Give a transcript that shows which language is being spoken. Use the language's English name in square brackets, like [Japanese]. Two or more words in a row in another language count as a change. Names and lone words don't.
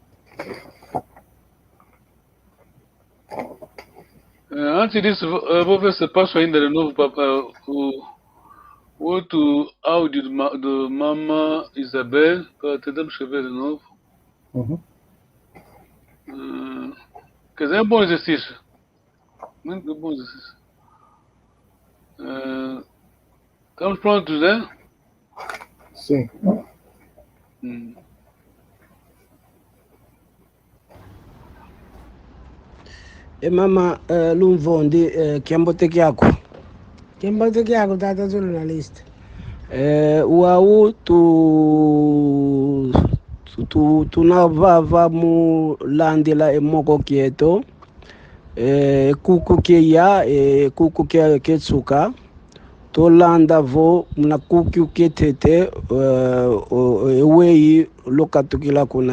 [Portuguese] Antes disso, eu vou ver se passo ainda de novo o outro áudio do Mama Isabel, para tentar escrever de novo. Quer dizer, é um bom exercício. Muito bom exercício. Estamos prontos, né? Sim. [Kongo] Mama Lumvondi kiambote kyako Tata journalist. Uau tunavava mulandila emoko kieto kuku keya kuku ketsuka tolanda vo na kuku ketete ewei lokatukila